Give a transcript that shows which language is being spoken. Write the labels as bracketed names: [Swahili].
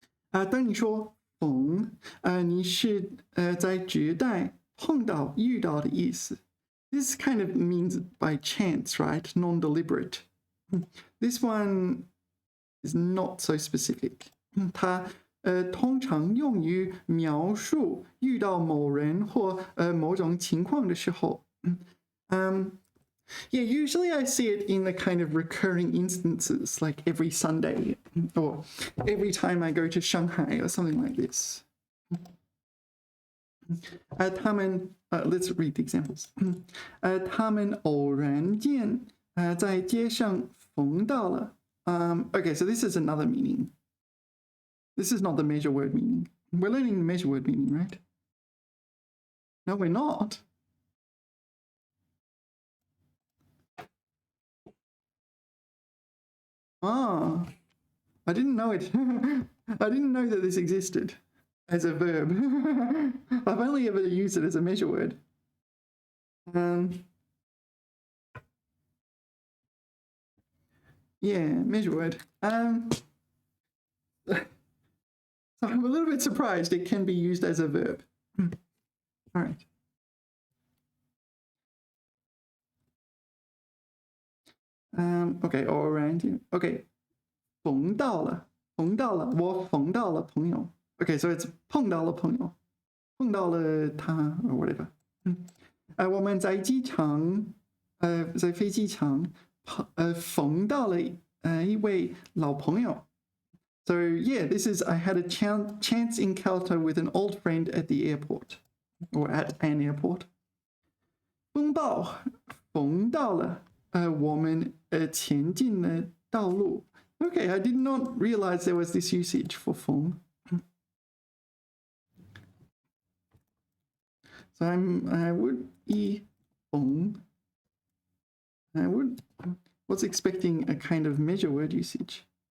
[Chinese] 当你说逢, 你是在指代碰到遇到的意思. [English] This kind of means by chance, right? Non-deliberate. This one is not so specific. [Chinese] 它通常用于描述遇到某人或某种情况的时候。 [English] Yeah, usually I see it in the kind of recurring instances, like every Sunday or every time I go to Shanghai or something like this. 他们 let's read the examples. [Chinese] 他们偶然间在街上逢到了. [English] Okay, so this is another meaning. This is not the measure word meaning. We're learning the measure word meaning, right? No, we're not. Ah, I didn't know it. I didn't know that this existed as a verb. I've only ever used it as a measure word. Yeah, measure word. So I'm a little bit surprised it can be used as a verb. All right. Okay, all around you. Okay. [Chinese] 逢到了, 我逢到了朋友. [English] Okay, so it's [Chinese] 碰到了朋友. 碰到了他 [English] or whatever. [Chinese] 我们在机场, 在飞机场, 逢到了一位老朋友. [English] So yeah, this is, I had a chance encounter with an old friend at the airport, or at an airport. [Chinese] 风暴, 逢到了, 我们前进了道路. [English] Okay, I did not realize there was this usage for 逢. So I would be 逢. Was expecting a kind of measure word usage.